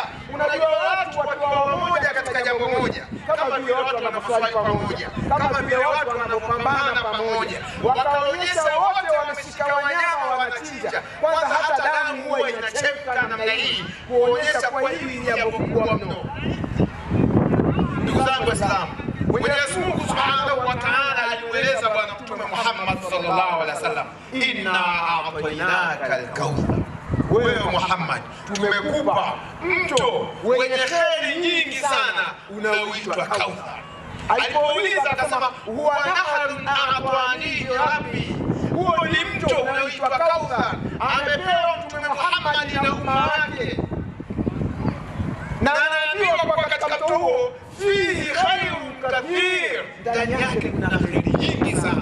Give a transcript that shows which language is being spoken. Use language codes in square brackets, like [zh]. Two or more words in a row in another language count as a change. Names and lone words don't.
[sw] Unajua watu wakiwa pamoja katika jambo moja, kama vile watu wanapofanya pamoja, kama vile watu wanapopambana pamoja, wakaonyesha wote wameshika wanyama wanachinja. Kwanza hata damu huwa inachemka namna hii kuonyesha kwa hili ni jambo kubwa mno. Ndugu zangu Waislamu, Mwenyezi Mungu [ar] سبحانه وتعالى [sw] alimueleza Bwana Mtume Muhammad [ar] صلى الله عليه وسلم, إنا أعطيناك الكوثر. [sw] Wewe Muhammad tumekupa mto wenye kheri nyingi sana unaoitwa Kauthar. Alipouliza akasema [ar] هو نهر أعطانيه ربي, [sw] huo ni mto unaoitwa Kauthar, amepewa Mtume Muhammad na umma wake, na anaambiwa kwa katika mto huo [ar] فيه خير كثير, [sw] ndani yake kuna kheri nyingi sana.